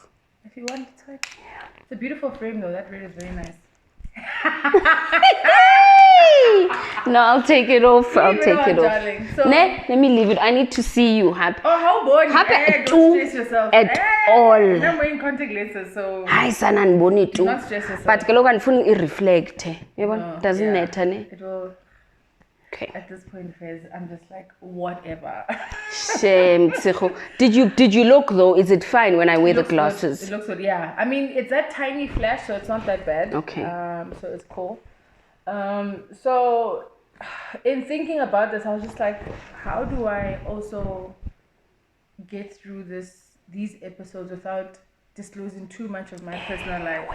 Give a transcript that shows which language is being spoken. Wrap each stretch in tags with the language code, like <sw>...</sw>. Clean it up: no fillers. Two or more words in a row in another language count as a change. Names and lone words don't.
<en>If you want, it's like, it's a beautiful frame though. That red is very nice. No, I'll take it off. I'll take it off. Darling. So, let me leave it. I need to see you happy. Oh, how boring. Happy Don't stress yourself. at all. And I'm wearing contact lenses, so</en> <xh>Hayi sana ndiboni tu.</xh> <en>not stress yourself.</en> <xh>But kaloku andifuni ireflect. Yabona?</xh> <en>No, Doesn't yeah. matter ne. It will. Okay. At this point, Fez, I'm just like, whatever. Shame, Tseho. Did you look though? Is it fine when I wear the Looks glasses? good. It looks good, yeah. I mean, it's that tiny flash, so it's not that bad. Okay. So it's cool. So in thinking about this, I was just like, how do I also get through these episodes without disclosing too much of my personal life?</en>